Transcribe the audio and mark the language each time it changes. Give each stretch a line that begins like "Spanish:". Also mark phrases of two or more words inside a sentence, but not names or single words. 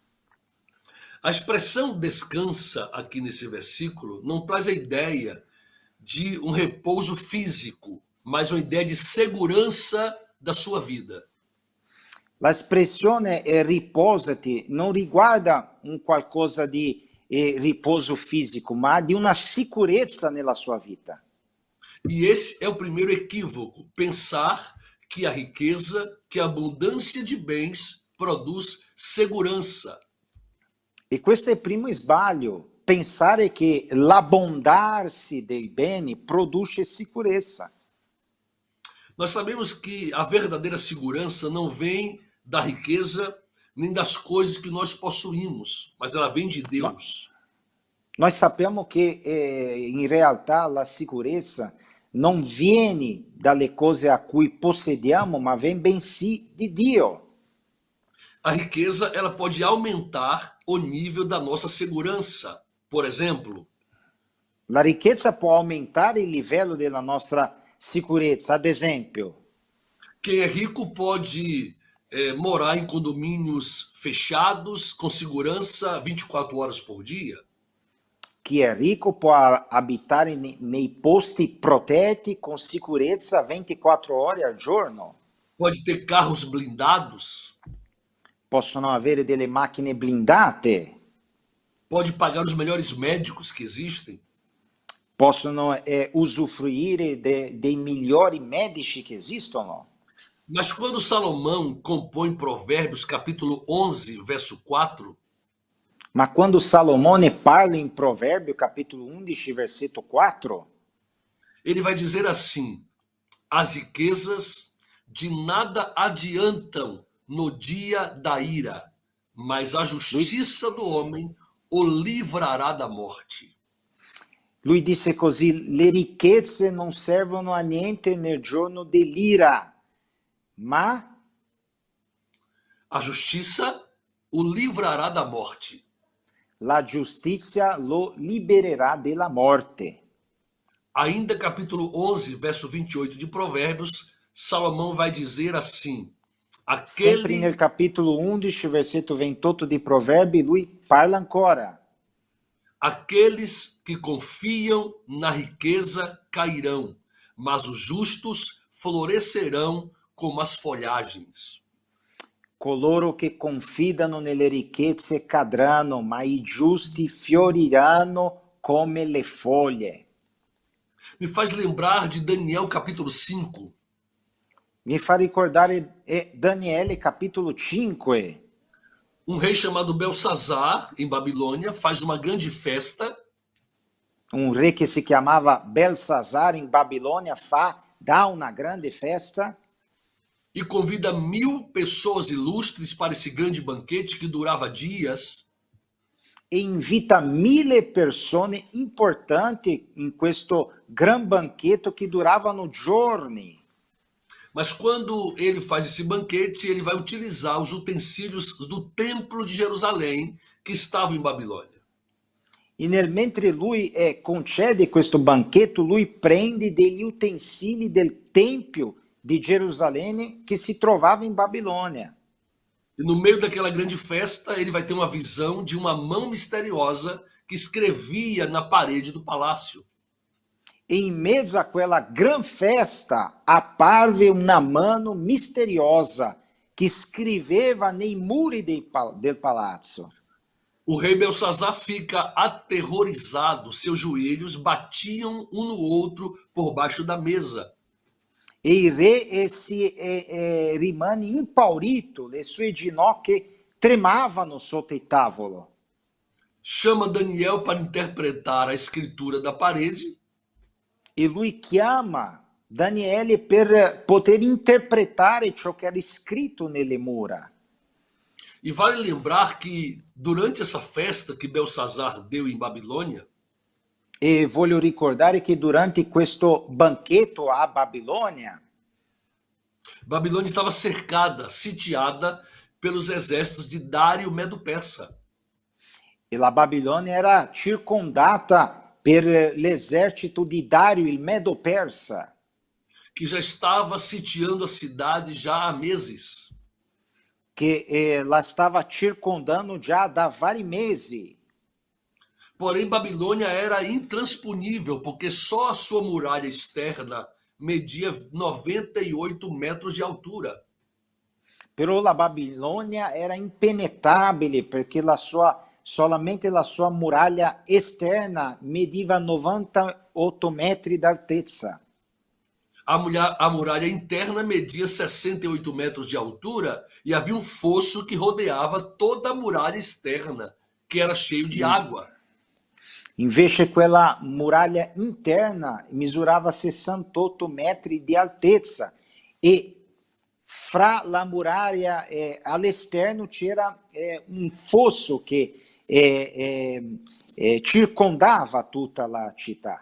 Portuguese: A expressão descansa aqui nesse versículo não traz a ideia de um repouso físico, mas uma ideia de segurança da sua vida.
Italian: La espressione riposati non riguarda un qualcosa di riposo fisico, ma di una sicurezza nella sua vita.
Portuguese: E esse é o primeiro equívoco, pensar que a riqueza, que a abundância de bens produz segurança.
Italian: E questo è il primo sbaglio, pensare che l'abbondarsi dei beni produce sicurezza.
Portuguese: Nós sabemos que a verdadeira segurança não vem da riqueza nem das coisas que nós possuímos, mas ela vem de Deus.
Italian: Nós sappiamo che in realtà la sicurezza non viene dalle cose a cui possediamo, ma vem bensì di Dio.
Portuguese: A riqueza ela pode aumentar o nível da nossa segurança. Por exemplo,
Italian: La ricchezza può aumentare il livello della nostra sicurezza. Ad esempio,
Portuguese: quem é rico pode morar em condomínios fechados, com segurança 24 horas por dia.
Italian: chi è ricco può abitare nei posti protetti con sicurezza 24 ore al giorno.
Portuguese: Pode ter carros blindados.
Italian: Possono avere delle macchine blindate.
Portuguese: Pode pagar os melhores médicos que existem.
Italian: Possono usufruire dei migliori medici che esistono.
Portuguese: Mas quando Salomão compõe Provérbios capítulo 11, verso 4,
Italian: Ma quando Salomone parla in Proverbio capitolo 11, versetto 4,
Portuguese: ele vai dizer assim: as riquezas de nada adiantam no dia da ira, mas a justiça do homem o livrará da morte.
Italian: lui disse così, le ricchezze non servono a niente nel giorno dell'ira, ma
Portuguese: A justiça o livrará da morte.
Italian: la giustizia lo libererà della morte.
Portuguese: Ainda capítulo 11, verso 28 de Provérbios, Salomão vai dizer assim:
Italian: Sempre nel capitolo 11, versetto 28 di Proverbi, lui parla ancora.
Portuguese: aqueles que confiam na riqueza cairão, mas os justos florescerão como as folhagens.
Italian: Coloro che confidano nelle ricchezze cadranno, ma i giusti fioriranno come le foglie.
Portuguese: Me faz lembrar de Daniel capítulo 5.
Italian: Mi fa ricordare Daniele capitolo 5.
Portuguese: Um rei chamado Belsazar, em Babilônia, faz uma grande festa
Italian: Un re che si chiamava Belsazar in Babilonia dà una grande festa
Portuguese: e convida 1000 pessoas ilustres para esse grande banquete que durava dias.
Italian: e invita 1000 persone importanti in questo gran banchetto che duravano giorni.
Portuguese: Mas quando ele faz esse banquete, ele vai utilizar os utensílios do templo de Jerusalém que estavam em Babilônia.
Italian: E mentre lui concede questo banchetto, lui prende degli utensili del Tempio di Gerusalemme che si trovava in Babilonia.
Portuguese: E no meio daquela grande festa, ele vai ter uma visão de uma mão misteriosa que escrevia na parede do palácio. Em meio àquela grande festa,
Italian: apparve una mano misteriosa
Portuguese: que escreveva
Italian: nei muri del palazzo.
Portuguese: O rei Belsazar fica aterrorizado, seus joelhos batiam um no outro por baixo da mesa.
Italian: E il re rimane impaurito, le sue ginocchia tremavano sotto il tavolo.
Portuguese: Chama Daniel para interpretar a escritura da parede.
Italian: E lui chiama Daniele per poter interpretare ciò che era scritto nelle mura.
Portuguese: E vale lembrar que durante essa festa que Belsazar deu em Babilônia,
Italian: E voglio ricordare che durante questo banchetto a Babilônia,
Portuguese: Babilônia estava cercada, sitiada pelos exércitos de Dário Medo-Persa.
Italian: e la Babilônia era circondata per l'esercito di Dario il Medo-Persa,
Portuguese: Que já estava sitiando a cidade já há meses.
Italian: che la stava circondando già da vari mesi.
Portuguese: Porém, Babilônia era intransponível, porque só a sua muralha externa media 98 metros de altura.
Italian: Però la Babilônia era impenetrabile perché solamente la sua muraglia esterna mediva 98 metri d'altezza.
Portuguese: A muralha interna media 68 metros de altura e havia um fosso que rodeava toda a muralha externa, que era cheio de água.
Italian: Invece quella muraglia interna misurava 68 metri di altezza e fra la muraglia all'esterno c'era un fosso che circondava tutta la città.